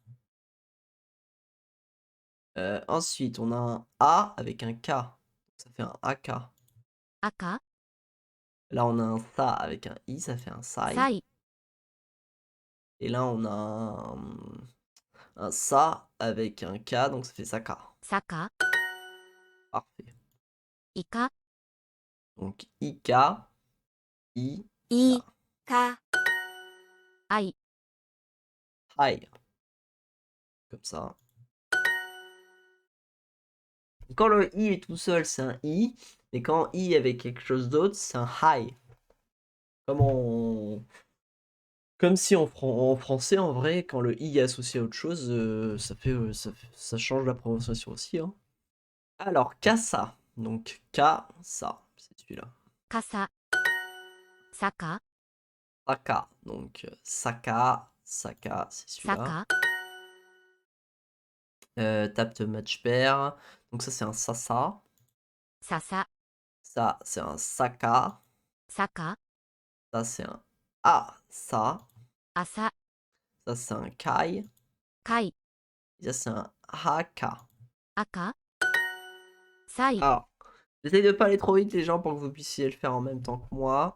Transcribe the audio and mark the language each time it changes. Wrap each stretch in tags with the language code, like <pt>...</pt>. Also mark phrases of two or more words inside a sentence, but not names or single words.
<fr>Ensuite, on a un A avec un K. Ça fait un AK.</fr> <ja>赤。</ja> <fr>Là, on a un Sa avec un I, ça fait un Sai.</fr> <ja>さい。</ja> <fr>Et là, on a un Sa avec un K, donc ça fait Saka.</fr> <ja>坂。</ja> <fr>Parfait.</fr> <ja>いか。</ja> <fr>Donc IK, I,</fr> <ja>い。か。 あい。</ja> <fr>High. Comme ça. Quand le I est tout seul, c'est un I. Mais quand I avec quelque chose d'autre, c'est un High. Comme si en français, en vrai, quand le I est associé à autre chose, ça change la prononciation aussi, hein. Alors, Kasa. Donc, Kasa, c'est celui-là.</fr> <ja>かさ。坂。</ja> <fr>Saka. Donc, Saka, c'est celui-là.</fr> <ja>坂。</ja> <en>Tape de match pair.</en> <fr>Donc, ça, c'est un Sasa.</fr> <ja>ささ。</ja> <fr>Ça, c'est un Saka.</fr> <ja>坂。</ja> <fr>Ça, c'est un Asa.</fr> <ja>朝。</ja> <fr>Ça, c'est un Kai.</fr> <ja>かい。</ja> <fr>Et ça, c'est un Haka.</fr> <ja>赤。さい。</ja> <fr>Alors, j'essaye de pas aller trop vite, les gens, pour que vous puissiez le faire en même temps que moi.</fr>